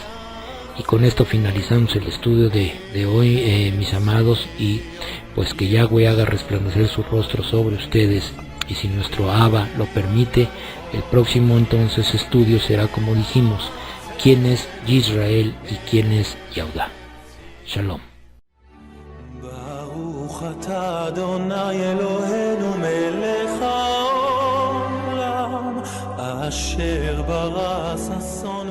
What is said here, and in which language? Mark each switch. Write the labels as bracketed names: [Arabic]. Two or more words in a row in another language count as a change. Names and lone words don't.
[Spanish] Y con esto finalizamos el estudio de hoy, mis amados, y pues que Yahweh haga resplandecer su rostro sobre ustedes, y si nuestro Abba lo permite, el próximo entonces estudio será, como dijimos, quién es Israel y quién es Yahudá. Shalom. [Hebrew] ברוך אתה אדוני אלוהינו מלך העולם אשר ברא